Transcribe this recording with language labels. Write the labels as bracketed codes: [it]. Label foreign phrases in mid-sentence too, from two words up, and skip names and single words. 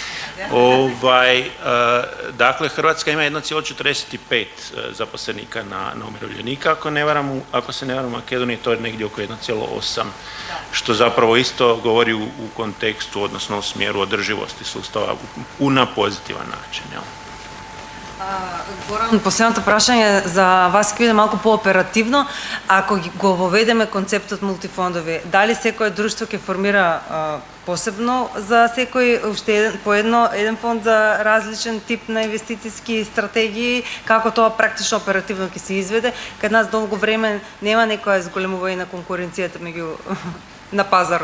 [hr] Dakle, Hrvatska ima 1,45 zaposlenika na umirovljenika, ako se ne varam u Makedoniji, to je negdje oko 1,8, što zapravo isto govori u kontekstu, odnosno u smjeru održivosti sustava na pozitivan način. [mk] Горан, последното прашање за вас ќе биде малку пооперативно. Ако го воведеме концептот мултифондови, дали секое друштво ќе формира посебно за секој уште по еден фонд за различен тип на инвестицијски стратегии, како тоа практично оперативно ќе се изведе, кај нас долго време нема некоја зголемување на конкуренцијата меѓу на пазарот?